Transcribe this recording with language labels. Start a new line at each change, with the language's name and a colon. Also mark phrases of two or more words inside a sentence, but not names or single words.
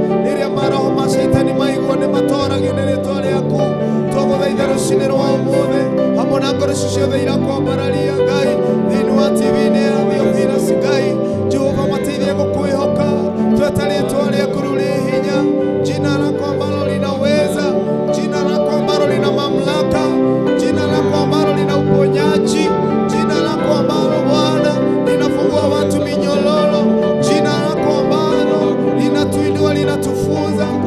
Kikuyu: Rĩrĩa maroho ma Shaitani maigua, nĩ matoragio nĩ rĩĩtwa rĩaku. Twagũthaitha rũciinĩ rwa ũmũthĩ. Hamwe na ngoro ici ciothe irakwambararia, Ngai. Thĩinĩ wa T V-inĩ ya Theophilus, Ngai. Jehova, mateithie gũkwĩhoka. Tweta rĩĩtwa rĩaku rĩrĩ hinya.
Swahili: Jina lako ambalo linaweza. Jina lako ambalo lina mamlaka. Jina lako ambalo lina uponyaji. Jina lako ambalo, Bwana, linafungua watu minyololo. Jina lako ambalo linatuinua, linatufunza.